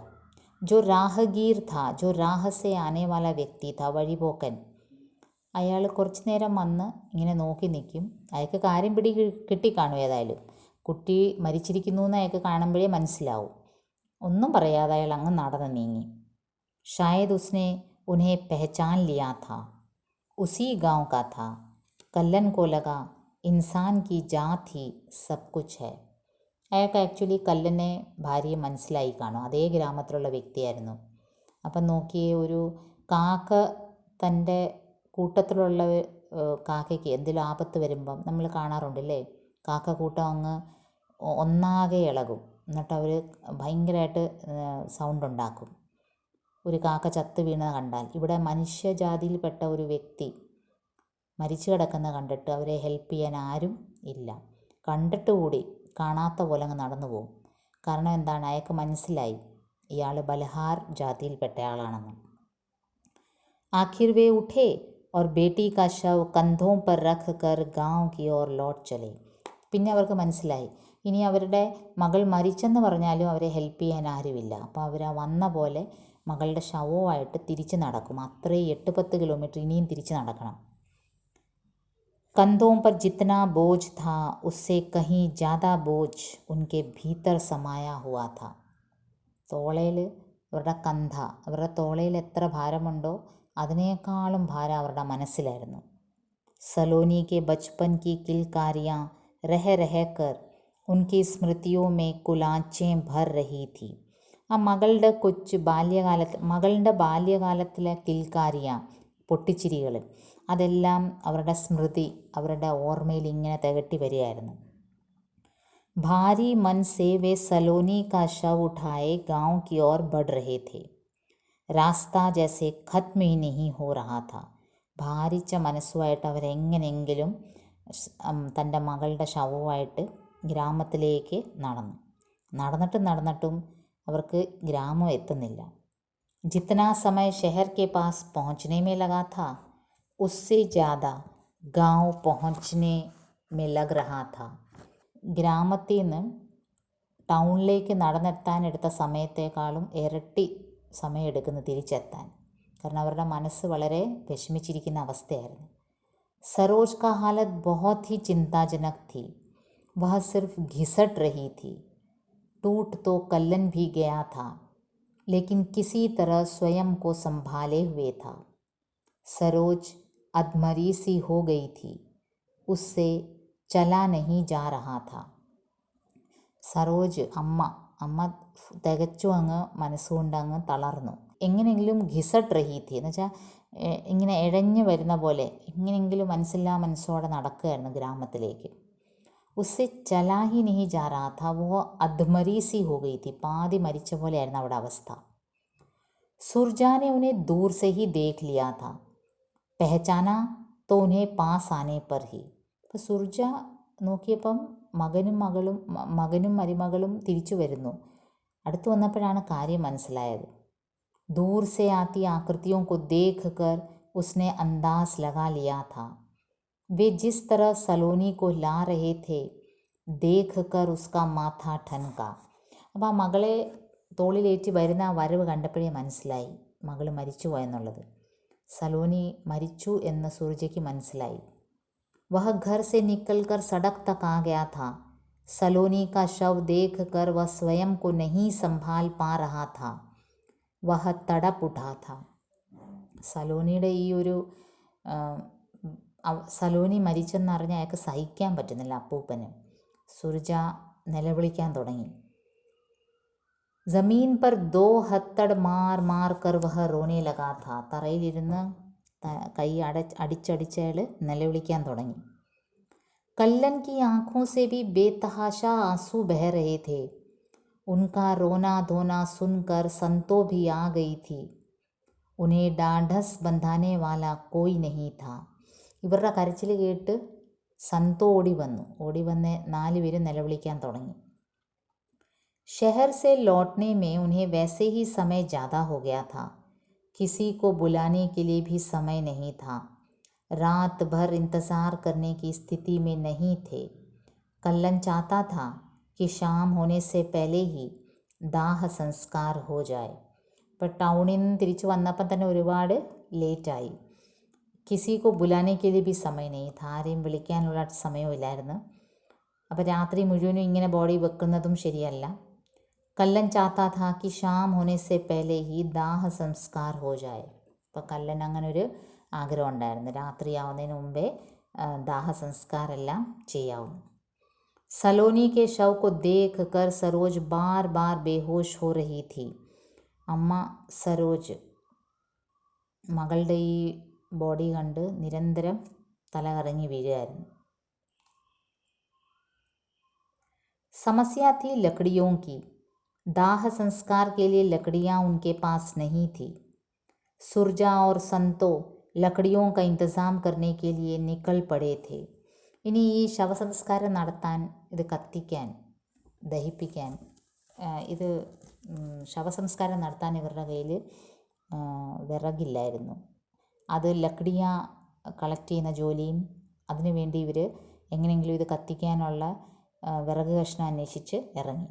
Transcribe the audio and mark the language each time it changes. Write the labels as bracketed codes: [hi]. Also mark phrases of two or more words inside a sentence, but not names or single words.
[hi] जो राहगीर था, जो राह से आने वाला व्यक्ति था, [ml] വഴിപോക്കൻ, അയാൾ കുറച്ച് നേരം വന്ന് ഇങ്ങനെ നോക്കി നിൽക്കും. അയാൾക്ക് കാര്യം കിട്ടിക്കാണും. ഏതായാലും കുട്ടി മരിച്ചിരിക്കുന്നു എന്ന് അയാൾക്ക് കാണുമ്പോഴേ മനസ്സിലാവും. ഒന്നും പറയാതെ അയാൾ അങ്ങ് നടന്ന് നീങ്ങി. [hi] शायद उसने उन्हें पहचान लिया था, उसी ഗാँव का था. കല്ലൻ को लगा इंसान की जात ही सब कुछ है. [ml] അയാൾക്ക് ആക്ച്വലി കല്ലനെ ഭാര്യയെ മനസ്സിലായി കാണും. അതേ ഗ്രാമത്തിലുള്ള വ്യക്തിയായിരുന്നു. അപ്പം നോക്കിയേ, ഒരു കാക്ക തൻ്റെ കൂട്ടത്തിലുള്ള കാക്കയ്ക്ക് എന്തെങ്കിലും ആപത്ത് വരുമ്പം നമ്മൾ കാണാറുണ്ടല്ലേ, കാക്ക കൂട്ടം അങ്ങ് ഒന്നാകെ ഇളകും. എന്നിട്ട് അവർ ഭയങ്കരമായിട്ട് സൗണ്ട് ഉണ്ടാക്കും ഒരു കാക്ക ചത്ത് വീണത് കണ്ടാൽ. ഇവിടെ മനുഷ്യജാതിയിൽപ്പെട്ട ഒരു വ്യക്തി മരിച്ചു കിടക്കുന്ന കണ്ടിട്ട് അവരെ ഹെൽപ്പ് ചെയ്യാൻ ആരും ഇല്ല. കണ്ടിട്ട് കൂടി കാണാത്ത പോലെ അങ്ങ് നടന്നു പോകും. കാരണം എന്താണ്, അയാൾക്ക് മനസ്സിലായി ഇയാൾ ബൽഹാർ ജാതിയിൽപ്പെട്ട ആളാണെന്ന്. [hi] आख़िर वे उठे और बेटी का शव कंधों पर रख कर गाँव की ओर लौट चले. [ml] പിന്നെ അവർക്ക് മനസ്സിലായി ഇനി അവരുടെ മകൾ മരിച്ചെന്ന് പറഞ്ഞാലും അവരെ ഹെൽപ്പ് ചെയ്യാൻ ആരുമില്ല. അപ്പോൾ അവർ വന്ന പോലെ മകളുടെ ശവവുമായിട്ട് തിരിച്ച് നടക്കും. അത്രയും 8-10 കിലോമീറ്റർ ഇനിയും തിരിച്ച് നടക്കണം. [hi] कंधों पर जितना बोझ था उससे कहीं ज़्यादा बोझ उनके भीतर समाया हुआ था. [ml] തോളയിൽ അവരുടെ അവരുടെ തോളയിൽ എത്ര ഭാരമുണ്ടോ അതിനേക്കാളും ഭാരം അവരുടെ മനസ്സിലായിരുന്നു. [hi] सलोनी के बचपन की किलकारियाँ रह रह कर उनकी स्मृतियों में कुलाँचे भर रही थी. [ml] ആ മകളുടെ ബാല്യകാലത്തിലെ കിൽക്കാരിയ, പൊട്ടിച്ചിരികൾ, അതെല്ലാം അവരുടെ സ്മൃതി, അവരുടെ ഓർമ്മയിൽ ഇങ്ങനെ തികട്ടി വരികയായിരുന്നു. [hi] भारी मन से वे सलोनी का शव उठाए ഗാँव की ओर बढ़ रहे थे. रास्ता जैसे ख़त्म ही नहीं हो रहा था. [ml] ഭാരിച്ച മനസ്സുമായിട്ട് അവരെങ്ങനെയെങ്കിലും തൻ്റെ മകളുടെ ശവവുമായിട്ട് ഗ്രാമത്തിലേക്ക് നടന്നിട്ടും അവർക്ക് ഗ്രാമം എത്തുന്നില്ല. [hi] जितना समय शहर के पास പहुँचने में लगा था उससे ज़्यादा गाँव पहुँचने में लग रहा था. [ml] ഗ്രാമത്തിൽ നിന്ന് ടൗണിലേക്ക് നടന്നെത്താനെടുത്ത സമയത്തേക്കാളും ഇരട്ടി സമയമെടുക്കുന്നു തിരിച്ചെത്താൻ. കാരണം അവരുടെ മനസ്സ് വളരെ വിഷമിച്ചിരിക്കുന്ന അവസ്ഥയായിരുന്നു. [hi] सरोज का हालत बहुत ही चिंताजनक थी. वह सिर्फ घिसट रही थी. टूट तो कल्लन भी गया था लेकिन किसी तरह स्वयं को संभाले हुए था. सरोज अधमरी सी हो गई थी. उससे चला नहीं जा रहा था. [ml] സരോജ് അമ്മ തികച്ചും അങ്ങ് മനസ്സുകൊണ്ട് അങ്ങ് തളർന്നു. എങ്ങനെയെങ്കിലും [hi] घिसट रही थी [ml] എന്ന് വെച്ചാൽ ഇങ്ങനെ ഇഴഞ്ഞു വരുന്ന പോലെ എങ്ങനെയെങ്കിലും മനസ്സോടെ നടക്കുകയായിരുന്നു ഗ്രാമത്തിലേക്ക്. [hi] उससे चला ही नहीं जा रहा था वो अधमरी सी हो गई थी. [ml] പാതി മരിച്ച പോലെയായിരുന്നു അവിടെ അവസ്ഥ. [hi] सुरजा ने उन्हें दूर से ही देख लिया था. पहचाना तो उन्हें पास आने पर ही. [ml] അപ്പോൾ സുർജ നോക്കിയപ്പം മകനും മരുമകളും തിരിച്ചു വരുന്നു. അടുത്തു വന്നപ്പോഴാണ് കാര്യം മനസ്സിലായത്. [hi] दूर से आती आकृतियों को देखकर उसने अंदाज लगा लिया था। वे जिस तरह सलोनी को ला रहे थे देखकर उसका माथा ठनका. [ml] അപ്പോൾ ആ മകളെ തോളിലേറ്റി വരുന്ന ആ വരവ് കണ്ടപ്പോഴേ മനസ്സിലായി മകൾ മരിച്ചു പോയെന്നുള്ളത്. സലോനി മരിച്ചു എന്ന് സൂർജയ്ക്ക് മനസ്സിലായി. [hi] वह घर से निकलकर सड़क तक आ गया था. सलोनी का शव देखकर वह स्वयं को नहीं संभाल पा रहा था. वह तड़प उठा था. [ml] സലോനിയുടെ ഈ ഒരു സലോനി മരിച്ചെന്നറിഞ്ഞ് അയാൾക്ക് സഹിക്കാൻ പറ്റുന്നില്ല അപ്പൂപ്പന്. സുർജ നിലവിളിക്കാൻ തുടങ്ങി. [hi] ജമീൻ पर 2 हथड़ मार मार कर वह रोने लगा था. [ml] തറയിലിരുന്ന് കൈ അടിച്ചടിച്ച് അയാൾ നിലവിളിക്കാൻ തുടങ്ങി. [hi] कल्लन की आँखों से भी बेतहाशा आंसू बह रहे थे. उनका रोना धोना सुनकर संतो भी आ गई थी. उन्हें ढाढ़स बंधाने वाला कोई नहीं था. [ml] ഇവരുടെ കരച്ചിൽ കേട്ട് സന്തോ ഓടി വന്ന് 4 പേരും നിലവിളിക്കാൻ തുടങ്ങി. [hi] शहर से लौटने में उन्हें वैसे ही समय ज़्यादा हो गया था. किसी को बुलाने के लिए भी समय नहीं था. रात भर इंतज़ार करने की स्थिति में नहीं थे. कल्लन चाहता था कि शाम होने से पहले ही दाह संस्कार हो जाए. [ml] ഇപ്പോൾ ടൗണിൽ നിന്ന് തിരിച്ചു വന്നപ്പം തന്നെ ഒരുപാട് ലേറ്റായി. [hi] किसी को बुलाने के लिए भी समय नहीं था. [ml] ആരെയും വിളിക്കാനുള്ള സമയമില്ലായിരുന്നു. അപ്പോൾ രാത്രി മുഴുവനും ഇങ്ങനെ ബോഡി വെക്കുന്നതും ശരിയല്ല. [hi] कल्लन चाहता था कि शाम होने से पहले ही दाह संस्कार हो जाए. [ml] അപ്പോൾ കല്ലൻ അങ്ങനൊരു ആഗ്രഹം ഉണ്ടായിരുന്നു, രാത്രിയാവുന്നതിന് മുമ്പേ ദാഹസംസ്കാരെല്ലാം ചെയ്യാവും. [hi] सलोनी के शव को देख कर सरोज बार बार बेहोश हो रही थी. [ml] അമ്മ സരോജ് മകളുടെ ഈ ബോഡി കണ്ട് നിരന്തരം തലകറങ്ങി വീഴുകയായിരുന്നു. [hi] समस्या थी लकड़ियों की. दाह संस्कार के लिए लकड़ियाँ उनके पास नहीं थी. सुरजा और संतो ലക്കടിയോ का इंतज़ाम करने के लिए निकल पड़े थे. [ml] ഇനി ഈ ശവസംസ്കാരം നടത്താൻ, ഇത് കത്തിക്കാൻ, ദഹിപ്പിക്കാൻ, ഇത് ശവസംസ്കാരം നടത്താൻ ഇവരുടെ കയ്യിൽ വിറകില്ലായിരുന്നു. അത് ലക്കടിയ കളക്ട് ചെയ്യുന്ന ജോലിയും അതിനുവേണ്ടി ഇവർ എങ്ങനെയെങ്കിലും ഇത് കത്തിക്കാനുള്ള വിറക് കഷ്ണം അന്വേഷിച്ച് ഇറങ്ങി.